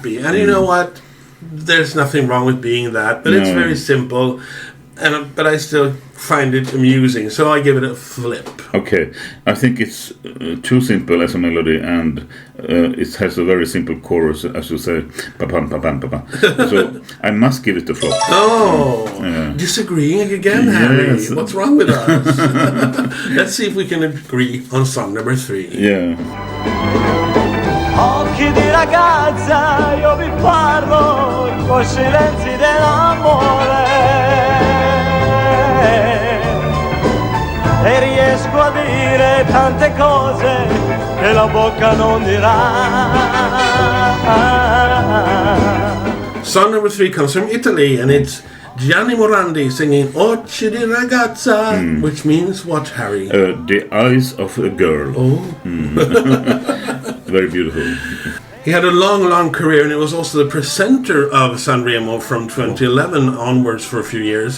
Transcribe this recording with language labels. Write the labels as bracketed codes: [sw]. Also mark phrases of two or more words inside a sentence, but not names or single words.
[en] And you know what? There's nothing wrong with being that. But it's very simple. but I still find it amusing, so I give it a flip. Okay, I think it's too simple as a melody, and it has a very simple chorus, as you say, pa-pam, pa-pam, pa-pam. So I must give it a flop. Oh, disagreeing again, Harry. Yes. What's wrong with us? Let's see if we can agree on song number 3. Yeah. [it] Occhi di ragazza, io vi parlo con silenzi dell'amore e riesco a dire tante cose che la bocca non dirà. [en] Song number 3 comes from Italy, and it's Gianni Morandi singing Occhi di ragazza, which means what, Harry? The eyes of a girl. Oh. Very beautiful. He had a long career, and he was also the presenter of Sanremo from 2011 onwards for a few years.